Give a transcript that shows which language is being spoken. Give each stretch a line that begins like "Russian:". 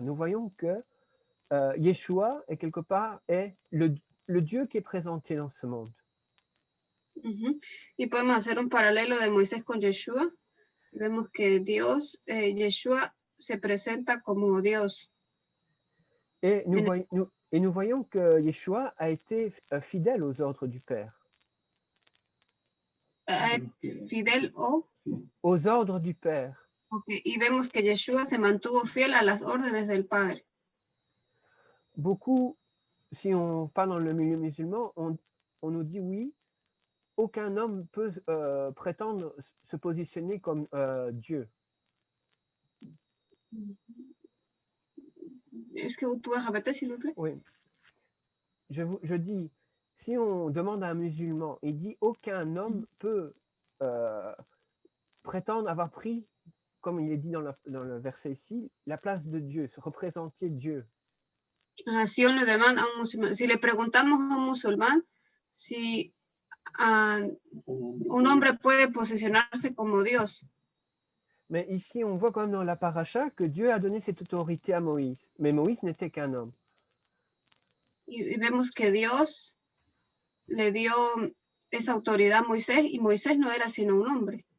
French: Nous voyons que Yeshua est quelque part est le Dieu qui est présenté dans ce monde.
Spanish: Y podemos hacer un paralelo de Moisés con Yeshua. Vemos que Dios, Yeshua, se presenta como Dios.
French: Et nous voyons que Yeshua a été fidèle aux ordres du Père.
Spanish: Fidel o...
French: Aux ordres du Père. Okay.
Spanish: Y vemos que Yeshua se mantuvo fiel a las órdenes del Padre.
French: Beaucoup, si on parle dans le milieu musulman, on nous dit oui, aucun homme peut prétendre se positionner comme Dieu. Est-ce que vous pouvez répéter, s'il vous plaît? Oui. Je dis, si on demande à un musulman, il dit aucun homme peut prétendre avoir pris, comme il est dit dans le verset ici, la place de Dieu, se représenter Dieu. Si on le demande
Spanish: a un musulmán, si le preguntamos a un musulmán si un hombre puede posicionarse como Dios.
French: Mais ici, on voit quand même dans la paracha que Dieu a donné cette autorité à Moïse. Mais Moïse n'était qu'un homme.
Spanish: Y vemos que Dios le dio esa autoridad a Moisés y Moisés no era sino un hombre.